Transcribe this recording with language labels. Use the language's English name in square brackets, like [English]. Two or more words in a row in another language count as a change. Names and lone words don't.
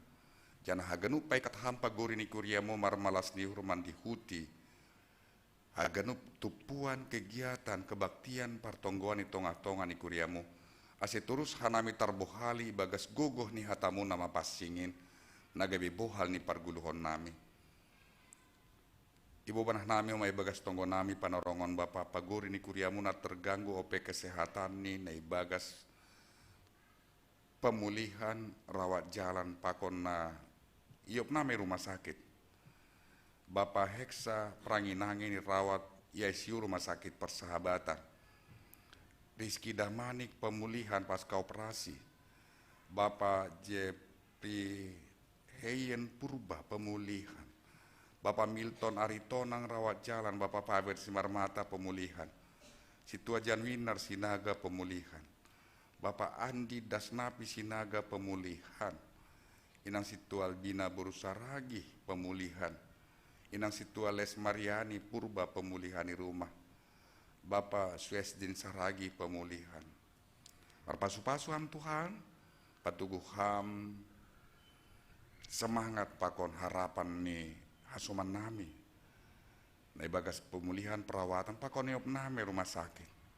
[Batak Simalungun] Jana haganup pai kathampa gori ni kuriamu marmalas ni hurman dihuti. Haganup tupuan [Indonesian] kegiatan kebaktian [Batak Simalungun] partonggoan ni tonga-tonga ni kuriamu. Ase terus hanami tarbohali bagas gogoh ni hatamu nama pasingin. Nagabi bohal ni parguluhon nami. Ibu panah nami umay bagas tonggo nami panarongon Bapa pagori ni kuriamu na terganggu ope kesehatan ni na ibagas [Indonesian] pemulihan rawat jalan [Batak Simalungun] pakon na iop nami [Indonesian] rumah sakit. Bapak Heksa Pranginangin rawat ICU rumah sakit Persahabatan. Rizky Damanik pemulihan pasca operasi. Bapak JP Heyen Purba pemulihan. Bapak Milton Aritonang rawat jalan. Bapak Paber Simarmata pemulihan. Situa Janwinar Sinaga pemulihan. Bapak Andi Dasnapi Sinaga pemulihan. Inang situ Albina Borusaragi pemulihan. Inang situ Les Mariani Purba pemulihan di rumah. Bapak Suesdin Saragi pemulihan. [Batak Simalungun] Marpasu-pasu ham Tuhan, patuguh ham semangat pakon harapan ni hasuman nami. Na ibagas [Indonesian] pemulihan perawatan [Batak Simalungun] pakon iop nami [Indonesian] rumah sakit.